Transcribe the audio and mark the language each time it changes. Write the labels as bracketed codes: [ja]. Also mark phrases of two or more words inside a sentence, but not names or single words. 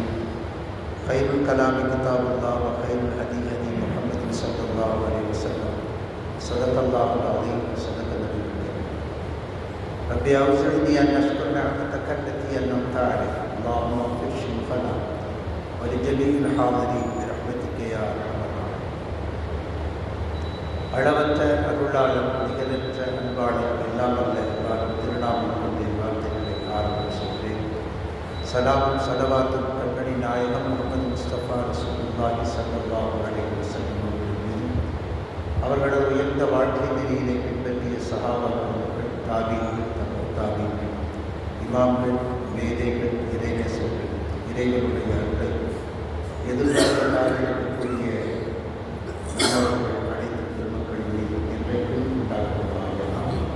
[ar] خير الكلام كتاب الله وخير الهدي هدي محمد صلى الله عليه وسلم. صدق الله العظيم وصدق النبي الكريم. ربي أوزعني أن أشكر نعمتك التي أنعمت علي. اللهم اغفر شيوخنا ولجميع الحاضرين برحمتك يا أرحم الراحمين. [ta] அளவற்ற அருளாளர் நிகழற்ற அன்பாளர் எல்லாம் அல்ல எல்லாரும் திருநாமம் கொண்டு வார்த்தைகளை ஆரம்பம் செய்கிறேன். சலாமும் சலவாத்தும் கண்மணி நாயகம் முகமது முஸ்தபா [ar] رسول الله صلى الله عليه وسلم [ta] அவர்களது உயர்ந்த வாழ்க்கை நெறியினை பின்பற்றிய சஹாபாக்கள், தாபீன்கள், தாபீன்கள், இமாம்கள், மேதைகள், இறைநேசர்கள், இறைவனுடைய அருளை எதிர்பார்க்கிறார்கள் கூறிய அனைத்து பெருமக்கள் மீது என்றைக்கும் உண்டாக்குவாங்க.